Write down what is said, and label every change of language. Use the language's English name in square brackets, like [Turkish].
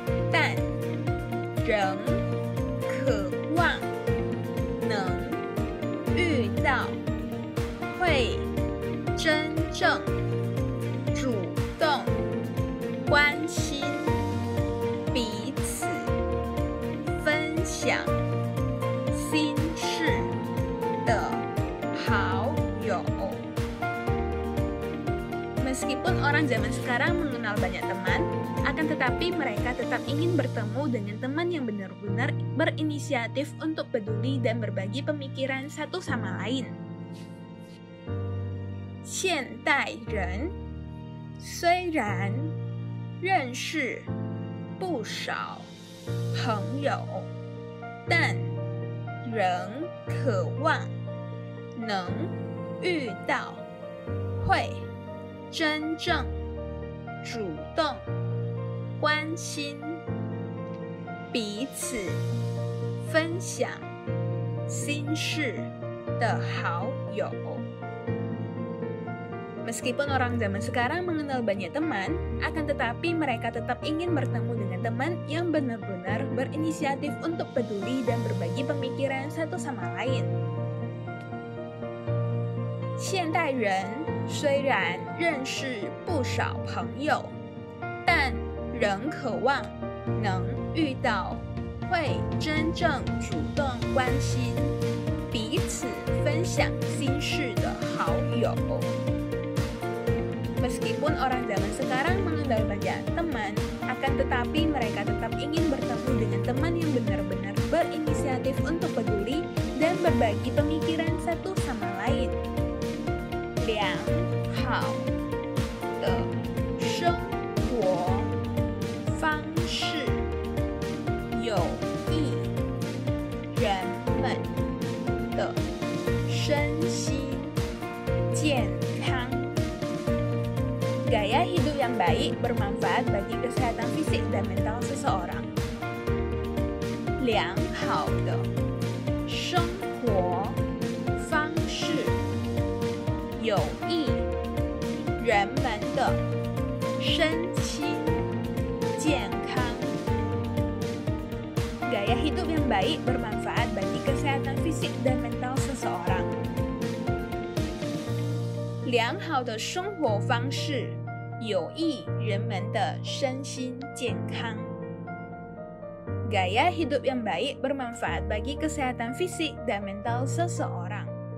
[Chinese] 但仍渴望能遇到会真正主动关心彼此分享心事的好友。 [Indonesian] Meskipun orang zaman sekarang mengenal banyak teman, akan tetapi mereka tetap ingin bertemu dengan teman yang benar-benar berinisiatif untuk peduli dan berbagi pemikiran satu sama lain. [Chinese] 现代人虽然认识不少朋友，但仍渴望能遇到会真正主动关心彼此分享心事的好友。 [Indonesian] Meskipun orang zaman sekarang mengenal banyak teman, akan tetapi mereka tetap ingin bertemu dengan teman yang benar-benar berinisiatif untuk peduli dan berbagi pemikiran satu sama lain. [Chinese] 现代人虽然认识不少朋友，但仍渴望能遇到会真正主动关心、彼此分享心事的好友。 [Indonesian] Meskipun orang zaman sekarang mengenal banyak teman, akan tetapi mereka tetap ingin bertemu dengan teman yang benar-benar berinisiatif untuk peduli dan berbagi pemikiran satu sama lain. [Chinese] 良好的生活方式有益人们的身心健康。 [Indonesian] Gaya hidup yang baik bermanfaat bagi kesehatan fisik dan mental seseorang. [Chinese] 良好的生活方式有益人们的身心健康。 [Indonesian] Gaya hidup yang baik bermanfaat bagi kesehatan fisik dan mental seseorang. [Chinese] 良好的生活方式有益人们的身心健康。 [Indonesian] Gaya hidup yang baik bermanfaat bagi kesehatan fisik dan mental seseorang.